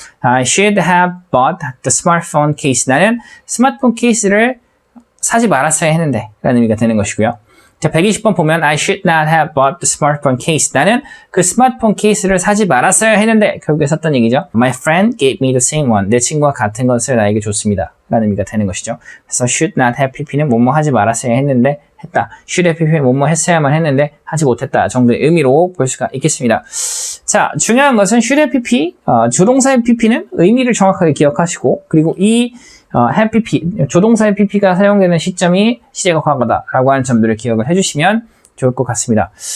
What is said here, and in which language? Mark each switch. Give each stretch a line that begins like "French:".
English: I should have bought the smartphone case.
Korean: 나는 스마트폰 케이스를 사지 말았어야 했는데 라는 의미가 되는 것이고요. 자, 120번 보면
English: I should not have bought the smartphone case.
Korean: 나는 그 스마트폰 케이스를 사지 말았어야 했는데 결국에 샀던 얘기죠.
English: My friend gave me the same one.
Korean: 내 친구와 같은 것을 나에게 줬습니다. 라는 의미가 되는 것이죠. 그래서 should not have pp는 뭐뭐 하지 말았어야 했는데 했다. should have pp는 뭐뭐 했어야만 했는데 하지 못했다 정도의 의미로 볼 수가 있겠습니다. 자, 중요한 것은 should have pp, 조동사의 pp는 의미를 정확하게 기억하시고 그리고 이 have pp, 조동사의 pp가 사용되는 시점이 시제가 과거다라고 하는 점들을 기억을 해주시면 좋을 것 같습니다.